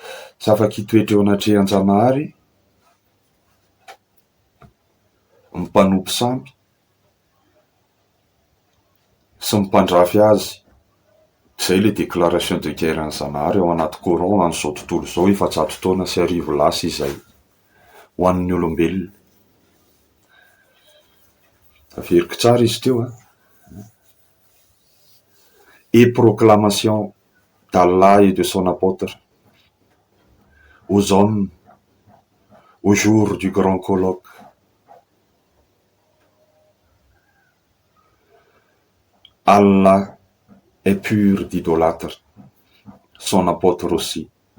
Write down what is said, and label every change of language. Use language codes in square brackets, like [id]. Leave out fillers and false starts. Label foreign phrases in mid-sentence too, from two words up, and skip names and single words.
[mg] Tsy afaka hitoetra eo anatrehan-janahary ny mpanompo sampy sy ny mpandrafy azy. Izay le [fr] déclaration de guerre [mg] ny Zanahary ao anaty Coran an'izao tontolo izao, efa-jato taona sy arivo lasa izay ho an'ny olombelona. Averiko tsara izy teo a. [fr] Et proclamation d'Allah et de son apôtre aux hommes au jour du grand colloque. Allah est pur d'idolâtre, son apôtre aussi.